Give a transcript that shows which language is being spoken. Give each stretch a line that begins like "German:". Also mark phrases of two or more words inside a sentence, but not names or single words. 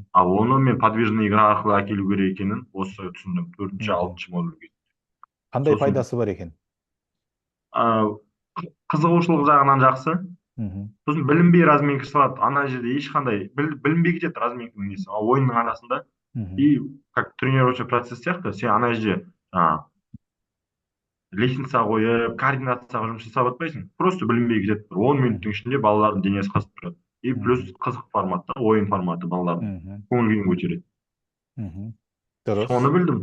Kazakh: Ал оны мен подвижный игра арқылы әкелу керек екенін осы түсіндім төртінші Мгм. алтыншы модульге. Қандай Сосын пайдасы бар екен? а, қызығушылық жағынан жақсы. Мгм. Сосын білінбей разминка салады. Ана жерде ешқандай білінбей кетеді разминканың несі. Ал ойынның арасында Мгм.
Russian: и как тренировочный процесс
Kazakh: сияқты сен ана жерде лестница қойып координацияға жұмыс жасап жатпайсың, просто білінбей кетеді. Бір 10 минуттың Мгм. ішінде балалардың денесі қызып тұрады.
Russian: И плюс Мгм.
Kazakh: қызық форматта ойын форматы балалардың Мгм. көңіл күйін көтереді. Мгм. Дұрыс. Соны білдім.